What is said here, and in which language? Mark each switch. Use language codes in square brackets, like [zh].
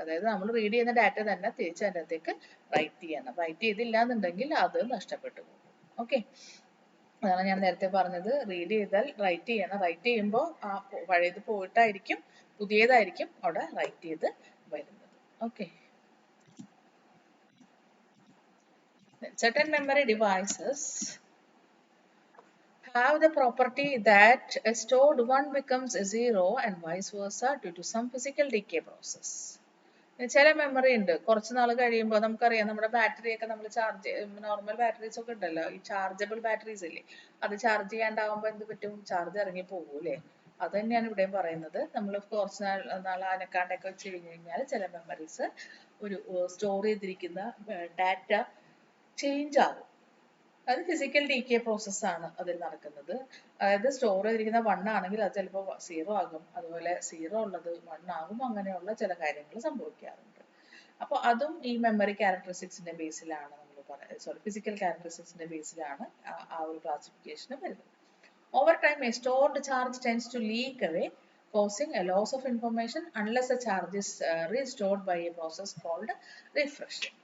[ml] അതായത് നമ്മൾ റീഡ് ചെയ്യുന്ന ഡാറ്റ തന്നെ തിരിച്ച് അതിൻ്റെ അകത്തേക്ക് റൈറ്റ് ചെയ്യണം. റൈറ്റ് ചെയ്തില്ല എന്നുണ്ടെങ്കിൽ അത് നഷ്ടപ്പെട്ടു പോകും. ഓക്കെ, അതാണ് ഞാൻ നേരത്തെ പറഞ്ഞത്. റീഡ് ചെയ്താൽ റൈറ്റ് ചെയ്യണം. റൈറ്റ് ചെയ്യുമ്പോൾ ആ പഴയത് പോയിട്ടായിരിക്കും പുതിയതായിരിക്കും അവിടെ റൈറ്റ് ചെയ്ത് വരുന്നത്. [en] Okay, certain memory devices have the property that a stored 1 becomes a 0 and vice versa due to some physical decay process. [ml] ചില മെമ്മറി ഉണ്ട്, കുറച്ച് നാൾ കഴിയുമ്പോൾ നമുക്കറിയാം നമ്മുടെ ബാറ്ററി ഒക്കെ നമ്മൾ ചാർജ്, നോർമൽ ബാറ്ററീസ് ഒക്കെ ഉണ്ടല്ലോ, ഈ ചാർജബിൾ ബാറ്ററീസ് ഇല്ലേ, അത് ചാർജ് ചെയ്യാണ്ടാവുമ്പോൾ എന്ത് പറ്റും, ചാർജ് ഇറങ്ങി പോകും അല്ലേ. അത് തന്നെയാണ് ഇവിടെയും പറയുന്നത്. നമ്മൾ കുറച്ച് നാൾ അനക്കാണ്ടൊക്കെ വെച്ച് കഴിഞ്ഞ് കഴിഞ്ഞാൽ ചില മെമ്മറീസ് ഒരു സ്റ്റോർ ചെയ്തിരിക്കുന്ന ഡാറ്റ ചേഞ്ച് ആകും. അത് ഫിസിക്കൽ ഡീകെ പ്രോസസ്സാണ് അതിൽ നടക്കുന്നത്. അതായത് സ്റ്റോർ ചെയ്തിരിക്കുന്ന 1 ആണെങ്കിൽ അത് ചിലപ്പോൾ 0 ആകും, അതുപോലെ 0 ഉള്ളത് 1 ആകും, അങ്ങനെയുള്ള ചില കാര്യങ്ങൾ സംഭവിക്കാറുണ്ട്. അപ്പോൾ അതും ഈ മെമ്മറി ക്യാരക്ടറിസ്റ്റിക്സിന്റെ ബേസിലാണ് നമ്മൾ പറയുന്നത്, ഫിസിക്കൽ ക്യാരക്ടറിസ്റ്റിക്സിന്റെ ബേസിലാണ് ആ ഒരു ക്ലാസിഫിക്കേഷൻ വരുന്നത്. [en] Over time, a stored charge tends to leak away, causing a loss of information unless the charge is restored by a process called refreshing.